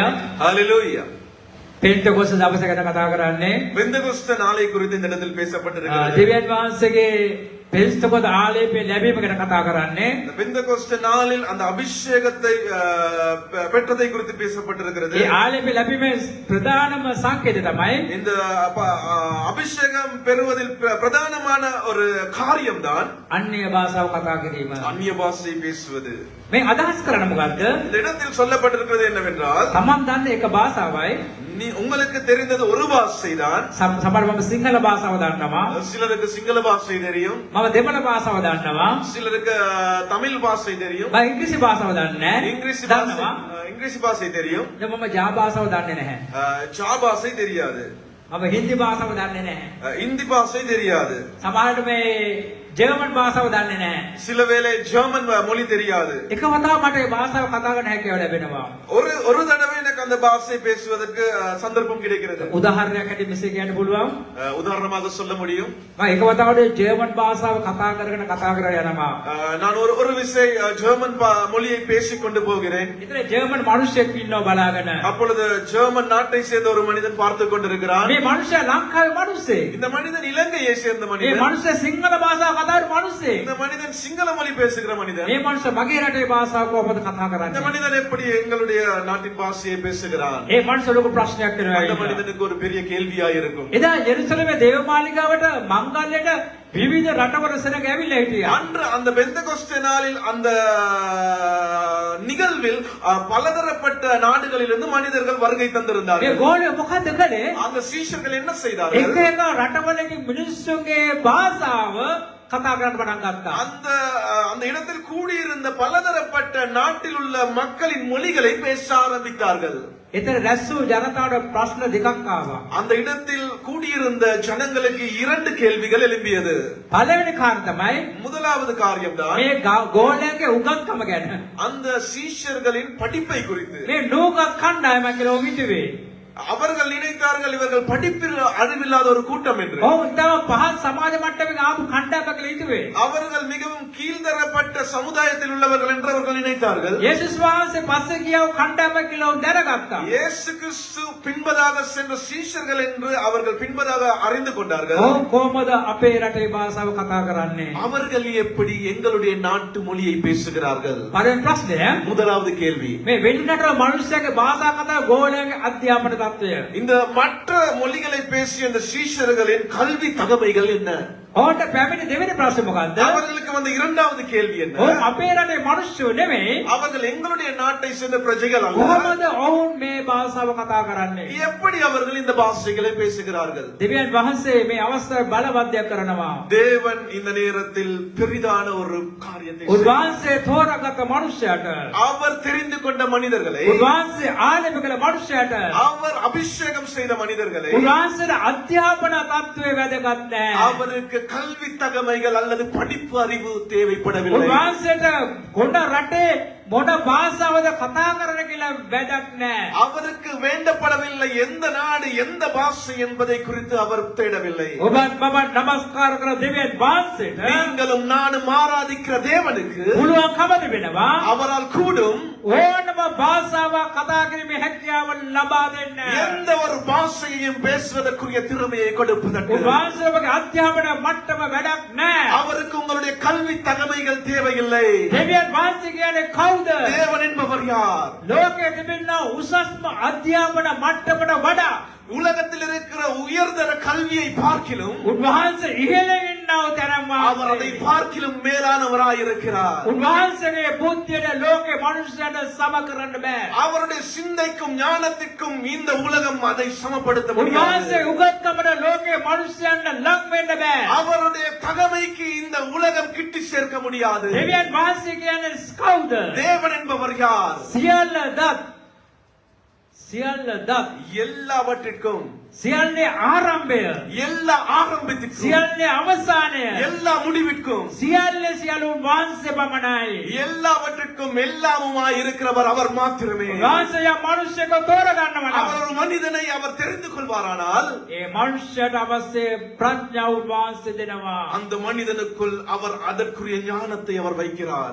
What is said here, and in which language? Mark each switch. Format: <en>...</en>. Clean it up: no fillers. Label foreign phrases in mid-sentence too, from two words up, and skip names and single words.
<ta>ஹalleluya.</ta> <si>පෙන්තකොස්ත දවස ගැන කතා කරන්නේ</si> <ta>பெந்தகொஸ்து நாளை குறித்து இந்த இடத்தில் பேசப்பட்டிருக்கிறது.</ta> <si>දෙවියන් වහන්සේගේ පෙන්තකොස්ත ආලේපය ලැබීම ගැන කතා කරන්නේ.</si> <ta>இந்த பெந்தகொஸ்து நாளில் அந்த அபிஷேகத்தை பெற்றதை குறித்து பேசப்பட்டிருக்கிறது.</ta> <si>ඒ ආලේපය ලැබීමේ ප්‍රධානම සංකේතය තමයි</si> <ta>இந்த அபிஷேகம் பெறுவதில் பிரதானமான ஒரு காரியம்தான்</ta> <si>අන්‍ය භාෂාව කතා කිරීම.</si> <ta>அந்நிய பாஷை பேசுவது.</ta> <si>මේ අදහස් කරන මොකද්ද?</si> <ta>இந்த இடத்தில் சொல்லப்பட்டிருக்கிறது என்னவென்றால்</ta> <si>තමන් දන්න එක භාෂාවයි</si> <ta>உங்களுக்கு தெரிந்தது ஒரு பாஷை தான்.</ta> <si>සමහර මම සිංහල භාෂාව දන්නවා.</si> <ta>சிலருக்கு சிங்கள பாஷை தெரியும்,</ta> <si>මම දෙමළ භාෂාව දන්නවා.</si> <ta>சிலருக்கு தமிழ் பாஷை தெரியும்,</ta> <si>මම ඉංග්‍රීසි භාෂාව දන්නේ</si> <ta>இங்கிலீஷ்</ta> <si>නැහැ.</si> <ta>பாஷை</ta> <si>දන්නවා.</si> <ta>இங்கிலீஷ் பாஷை தெரியும்,</ta> <si>දැන් මම ජා භාෂාව දන්නේ නැහැ.</si> <ta>ஜா பாஷை தெரியாது,</ta> <si>මම හින්දි භාෂාව දන්නේ නැහැ.</si> <ta>இந்தி பாஷை தெரியாது,</ta> <si>සමහරට මේ ජර්මන් භාෂාව දන්නේ නැහැ.</si> <ta>சில வேளை ஜெர்மன் மொழி தெரியாது.</ta> <si>එක වතාවක් මට ඒ භාෂාව කතා කරන්න හැකියාව ලැබෙනවා.</si> <ta>ஒரு தடவை எனக்கு அந்த பாஷை பேசுவதற்கு சந்தர்ப்பம் கிடைக்கிறது.</ta> <si>උදාහරණයක් හැටියට මෙසේ කියන්න පුළුවන්.</si> <ta>உதாரணமாக சொல்ல முடியும்.</ta> <si>මම එක වතාවකට ජර්මන් භාෂාව කතා කරගෙන යනවා.</si> <ta>நான் ஒரு விசை ஜெர்மன் மொழியை பேசிக் கொண்டு போகிறேன்.</ta> <si>ඉතින් ජර්මන් මිනිහෙක් ඉන්නවා බලාගෙන.</si> <ta>அப்பொழுது ஜெர்மன் நாட்டை சேர்ந்த ஒரு மனிதன் பார்த்து கொண்டிருக்கிறான்.</ta> <si>මේ මිනිහා ලංකාවේ මිනිහෙක්.</si> <ta>இந்த மனிதன் இலங்கையை சேர்ந்த</ta> <si>මේ</si> <ta>மனிதன்.</ta> <si>මිනිහා සිංහල භාෂාව කතා කරන මිනිහෙක්.</si> <ta>இந்த மனிதன் சிங்கள மொழி பேசுகிற மனிதன்.</ta> <si>මේ මිනිහා මගේ රටේ භාෂාව කොහොමද කතා</si> <ta>இந்த</ta> <si>කරන්නේ?</si> <ta>மனிதன் எப்படி எங்களுடைய நாட்டின் பாஷையை பேசுகிறான்?</ta> <si>ඒ මිනිහා ලොකු ප්‍රශ්නයක්</si> <ta>அந்த</ta> <si>කරනවා.</si> <ta>மனிதனுக்கு ஒரு பெரிய கேள்வியா இருக்கும்.</ta> <si>එදා යෙරුසලමේ දේවමාලිගාවට මංගල්‍යයට විවිධ රටවල සෙනග ඇවිල්ලා හිටියා.</si> <ta>அன்று அந்த பெந்தகொஸ்தே நாளில் அந்த நிகழ்வில் பலதரப்பட்ட நாடுகளிலிருந்து மனிதர்கள் வருகை</ta> <si>මේ</si> <ta>தந்திருந்தார்கள்.</ta> <si>ගෝලය මොකද කළේ?</si> <ta>அந்த சீஷர்கள் என்ன</ta> <si>එක</si> <ta>செய்தார்கள்?</ta> <si>එක රටවලගේ මිනිස්සුන්ගේ භාෂාව කතා කරන්න පටන් ගත්තා.</si> <ta>அந்த இடத்தில் கூடியிருந்த பலதரப்பட்ட நாட்டில் உள்ள மக்களின் மொழிகளை பேச ஆரம்பித்தார்கள்.</ta> <si>එතන රැස් වූ ජනතාවට ප්‍රශ්න දෙකක් ආවා.</si> <ta>அந்த இடத்தில் கூடியிருந்த ஜனங்களுக்கு 2 கேள்விகள் எழும்பியது.</ta> <si>පළවෙනි කාරණා තමයි</si> <ta>முதலாவது காரியம்தான்</ta> <si>මේ ගෝලයන්ගේ උගත්කම ගැන.</si> <ta>அந்த சீஷர்களின் படிப்பை குறித்து.</ta> <si>මේ නූගත් කණ්ඩායම කියලා ඔවුන් හිතුවේ.</si> <ta>அவர்கள் நினைத்தார்கள் இவர்கள் படிப்பில் அறிவில்லாத ஒரு கூட்டம் என்று.</ta> <si>ඔවුන් තම පහත් සමාජ මට්ටමක ආපු කණ්ඩායමක් කියලා හිතුවේ.</si> <ta>அவர்கள் மிகவும் கீழ்தரப்பட்ட சமுதாயத்தில் உள்ளவர்கள் என்று அவர்கள் நினைத்தார்கள்.</ta> <si>යේසුස් වහන්සේ පස්සේ ගියව කණ්ඩායමක් කියලා ඔවුන් දැනගත්තා.</si> <ta>இயேசு கிறிஸ்து பின்பதாக சென்ற சீஷர்கள் என்று அவர்கள் பின்பதாக அறிந்து கொண்டார்கள்.</ta> <si>ඔවුන් කොහොමද අපේ රටේ භාෂාව කතා කරන්නේ?</si> <ta>அவர்கள் எப்படி எங்களுடைய நாட்டு மொழியை பேசுகிறார்கள்?</ta> <si>පළවෙනි ප්‍රශ්නය</si> <ta>முதலாவது கேள்வி.</ta> <si>මේ වෙන්නට මිනිස්සුගේ භාෂා කතා ගෝලයන්ගේ අධ්‍යාපන තත්ත්වය.</si> <ta>இந்த மற்ற மொழிகளை பேசிய இந்த சீஷர்களின் கல்வி தகமைகள் என்ன?</ta> <si>ඔවුන්ට පැමිණි දෙවෙනි ප්‍රශ්නේ මොකද්ද?</si> <ta>அவர்களுக்கு வந்த இரண்டாவது கேள்வி என்ன?</ta> <si>ඔවුන් අපේ රටේ මිනිස්සු නෙමෙයි.</si> <ta>அவர்கள் எங்களுடைய நாட்டை சேர்ந்த பிரஜைகள் அல்ல.</ta> <si>කොහොමද ඔවුන් මේ භාෂාව කතා කරන්නේ?</si> <ta>எப்படி அவர்கள் இந்த பாஷைகளை பேசுகிறார்கள்?</ta> <si>දෙවියන් වහන්සේ මේ අවස්ථාවේ බලවත්යක් කරනවා.</si> <ta>தேவன் இந்த நேரத்தில் பெரிதான ஒரு காரியத்தை செய்கிறார்.</ta> <si>උන්වහන්සේ තෝරාගත් මනුෂ්‍යයාට</si> <ta>அவர் தெரிந்து கொண்ட மனிதர்களை,</ta> <si>උන්වහන්සේ ආලේප කළ මනුෂ්‍යයාට</si> <ta>அவர் அபிஷேகம் செய்த மனிதர்களை,</ta> <si>උන්වහන්සේට අධ්‍යාපන තත්ත්වයේ වැදගත් නැහැ.</si> <ta>அவருக்கு கல்வி தகமைகள் அல்லது படிப்பு அறிவு தேவைப்படவில்லை.</ta> <si>උන්වහන්සේට කොණ රටේ මොන භාෂාවද කතා කරන්න කියලා වැදක් නැහැ.</si> <ta>அவருக்கு வேண்டப்படவில்லை எந்த நாடு எந்த பாஷை என்பதை குறித்து அவர் தேடவில்லை.</ta> <si>ඔබත් මමත් නමස්කාර කර දෙවියන් වහන්සේට</si> <ta>நீங்களும் நானும் ஆராதிக்கிற தேவனுக்கு</ta> <si>පුළුවන්කම තිබෙනවා</si> <ta>அவரால் கூடும்</ta> <si>ඕනම භාෂාවක් කතා කිරීමේ හැකියාව ලබා දෙන්න.</si> <ta>எந்த ஒரு பாஷையையும் பேசுவதற்குரிய திறமையை கொடுப்பதற்கு.</ta> <si>උන්වහන්සේගේ අධ්‍යාපන මට්ටම වැඩක් නැහැ.</si> <ta>அவருக்கு உங்களுடைய கல்வி தகமைகள் தேவையில்லை.</ta> <si>දෙවියන් වහන්සේ කියන්නේ කවුද?</si> <ta>தேவன் என்பவர் யார்?</ta> <si>ලෝකයේ තිබෙන උසස්ම අධ්‍යාපන මට්ටමට වඩා</si> <ta>உலகத்தில் இருக்கிற உயர்தர கல்வியை பார்க்கிலும்</ta> <si>උන්වහන්සේ ඉහළ ඉන්නව තරම්</si> <ta>அவர் அதை பார்க்கிலும் மேலானவராய் இருக்கிறார்.</ta> <si>උන්වහන්සේගේ බුද්ධියට ලෝකේ මනුෂ්‍යයන්ට සම කරන්න බෑ.</si> <ta>அவருடைய சிந்தைக்கும் ஞானத்திற்கும் இந்த உலகம் அதை சமப்படுத்த</ta> <si>උන්වහන්සේ</si> <ta>முடியாது.</ta> <si>උගත්කමට ලෝකේ මනුෂ්‍යයන්ට ලක් වෙන්න බෑ.</si> <ta>அவருடைய தகமைக்கு இந்த உலகம் கிட்டி சேர்க்க முடியாது.</ta> <si>දෙවියන් වහන්සේ කියන්නේ කවුද?</si> <ta>தேவன் என்பவர் யார்?</ta> <si>සියල්ල දත්</si> <ta>எல்லாவற்றிற்கும்,</ta> <si>සියල්ලේ ආරම්භය,</si> <ta>எல்லா ஆரம்பத்திற்கும்,</ta> <si>සියල්ලේ අවසානය,</si> <ta>எல்லா முடிவிற்கும்,</ta> <si>සියල්ලේ සියලු වහන්සේ පමණයි.</si> <ta>எல்லாவற்றிற்கும் எல்லாமுமாய் இருக்கிறவர் அவர் மாத்திரமே.</ta> <si>වහන්සේ යම් මනුෂ්‍යයෙක් තෝරගන්නව නම්</si> <ta>அவர் ஒரு மனிதனை அவர் தெரிந்து கொள்வாரானால்</ta> <si>ඒ මනුෂ්‍යයට අවශ්‍ය ප්‍රඥාව වහන්සේ දෙනවා.</si> <ta>அந்த மனிதனுக்குள் அவர் அதற்குரிய ஞானத்தை அவர் வைக்கிறார்.</ta>